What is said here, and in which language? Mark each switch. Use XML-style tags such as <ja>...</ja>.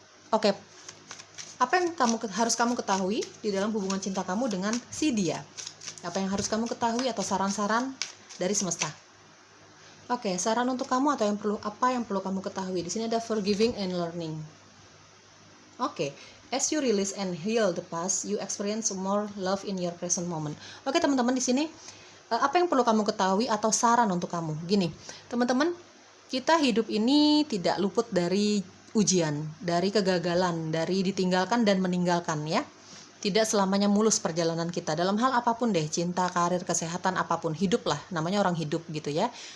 <id>Oke. Apa yang harus kamu ketahui di dalam hubungan cinta kamu dengan si dia? Apa yang harus kamu ketahui atau saran-saran dari semesta? Oke, saran untuk kamu atau apa yang perlu kamu ketahui? Di sini ada forgiving and learning. Oke,</id> <en>As you release and heal the past, you experience more love in your present moment.</en> <id>Oke teman-teman, di sini apa yang perlu kamu ketahui atau saran untuk kamu? Gini, teman-teman, kita hidup ini tidak luput dari ujian, dari kegagalan, dari ditinggalkan dan meninggalkan ya. Tidak selamanya mulus perjalanan kita dalam hal apapun deh, cinta, karir, kesehatan, apapun, hidup lah, namanya orang hidup gitu ya.</id>